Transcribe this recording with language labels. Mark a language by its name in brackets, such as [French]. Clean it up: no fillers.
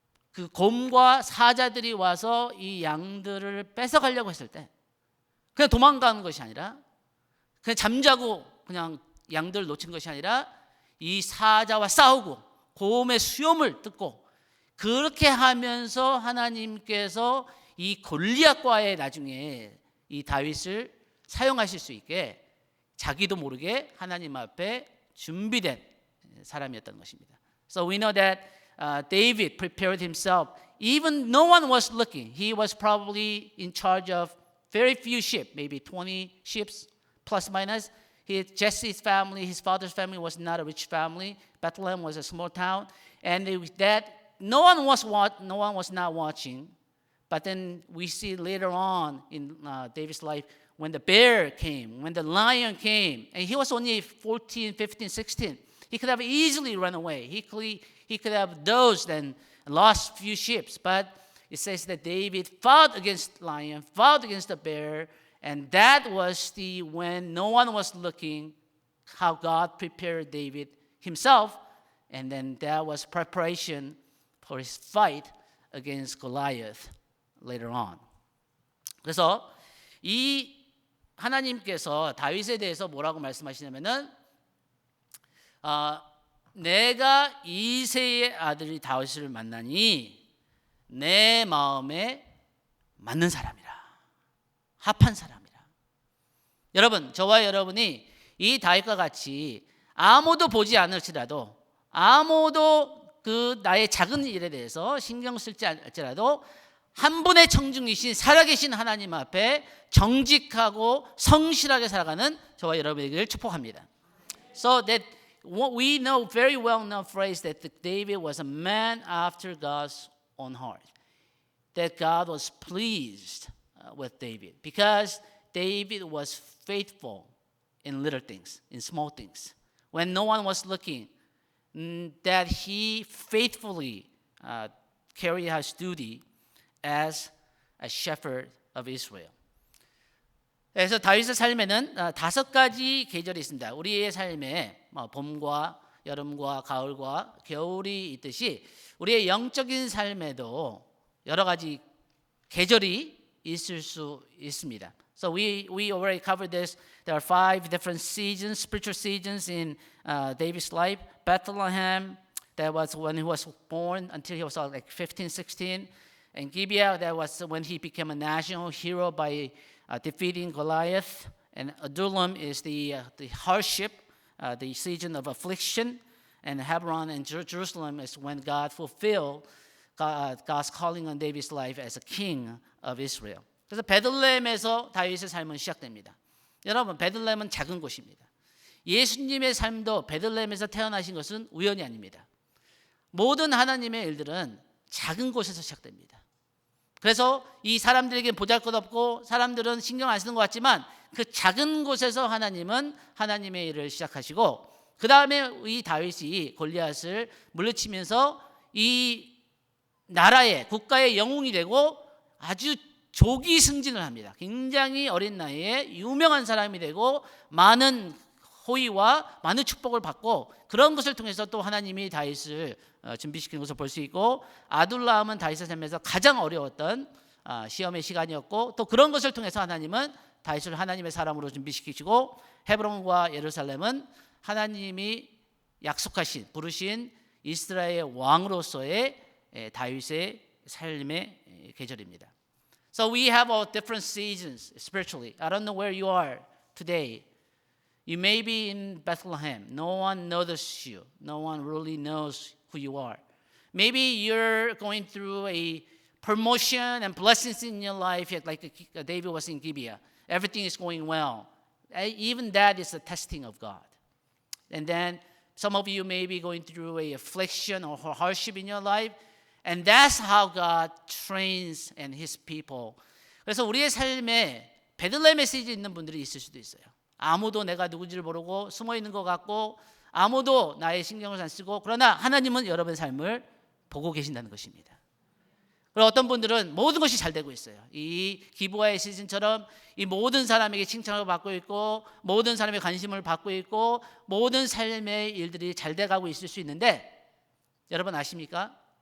[Korean] 그 곰과 사자들이 와서 이 양들을 뺏어가려고 했을 때 그냥 도망가는 것이 아니라 그냥 잠자고 그냥 양들을 놓친 것이 아니라 이 사자와 싸우고 곰의 수염을 뜯고 그렇게 하면서 하나님께서 이 골리앗과의 나중에 이 다윗을 사용하실 수 있게 자기도 모르게 하나님 앞에 준비된 사람이었던 것입니다. [English] So we know that David prepared himself. Even no one was looking. He was probably in charge of very few sheep, maybe 20 sheep plus minus. Jesse's family, his father's family was not a rich family. Bethlehem was a small town, and that no one was not watching. But then we see later on in David's life when the bear came, when the lion came, and he was only 14, 15, 16. He could have easily run away. He could have dozed and lost few sheep. But it says that David fought against the lion, fought against the bear, and that was when no one was looking, how God prepared David himself, and then that was preparation for his fight against Goliath later on. [Korean] 그래서 이 하나님께서 다윗에 대해서 뭐라고 말씀하시냐면은 내가 이새의 아들이 다윗을 만나니 내 마음에 맞는 사람이라, 합한 사람이라. 여러분, 저와 여러분이 이 다윗과 같이 아무도 보지 않을지라도, 아무도 그 나의 작은 일에 대해서 신경 쓸지 않을지라도 한 분의 청중이신 살아계신 하나님 앞에 정직하고 성실하게 살아가는 저와 여러분에게 축복합니다. [English] So that we know very well known phrase that David was a man after God's own heart. That God was pleased with David because David was faithful in little things, in small things. When no one was looking, that he faithfully carried his duty as a shepherd of Israel. [Korean] 그래서 다윗의 삶에는 5가지 계절이 있습니다. 우리의 삶에 봄과 여름과 가을과 겨울이 있듯이 우리의 영적인 삶에도 여러 가지 계절이 있을 수 있습니다. [English] So we already covered this. There are 5 different seasons, spiritual seasons in David's life. Bethlehem, that was when he was born until he was like 15, 16. And Gibeah, that was when he became a national hero by defeating Goliath. And Adullam is the hardship, the season of affliction. And Hebron and Jerusalem is when God fulfilled God's calling on David's life as a king of Israel. [Korean] 그래서 베들레헴에서 다윗의 삶은 시작됩니다. 여러분, 베들레헴은 작은 곳입니다. 예수님의 삶도 베들레헴에서 태어나신 것은 우연이 아닙니다. 모든 하나님의 일들은 작은 곳에서 시작됩니다. 그래서 이 사람들에게 보잘것없고 사람들은 신경 안 쓰는 것 같지만 그 작은 곳에서 하나님은 하나님의 일을 시작하시고 그 다음에 이 다윗이 골리앗을 물리치면서 이 나라의 국가의 영웅이 되고 아주 조기 승진을 합니다. 굉장히 어린 나이에 유명한 사람이 되고 많은 호의와 많은 축복을 받고 그런 것을 통해서 또 하나님이 다윗을 준비시키는 것을 볼 수 있고 아둘람은 다윗의 삶에서 가장 어려웠던 시험의 시간이었고 또 그런 것을 통해서 하나님은 다윗을 하나님의 사람으로 준비시키시고 헤브론과 예루살렘은 하나님이 약속하신 부르신 이스라엘의 왕으로서의 다윗의 삶의 계절입니다. [English] So we have all different seasons spiritually. I don't know where you are today. You may be in Bethlehem. No one notices you. No one really knows who you are. Maybe you're going through a promotion and blessings in your life, like David was in Gibeah. Everything is going well. Even that is a testing of God. And then some of you may be going through a affliction or hardship in your life. And that's how God trains and His people. [Korean] 그래서 우리의 삶에 베들레헴에 쓰여 있는 분들이 있을 수도 있어요. 아무도 내가 누군지를 모르고 숨어 있는 것 같고 아무도 나의 신경을 안 쓰고 그러나 하나님은 여러분의 삶을 보고 계신다는 것입니다. 그리고 어떤 분들은 모든 것이 잘 되고 있어요. 이 기브와의 시즌처럼 이 모든 사람에게 칭찬을 받고 있고 모든 사람의 관심을 받고 있고 모든 삶의 일들이 잘 돼가고 있을 수 있는데 여러분 아십니까?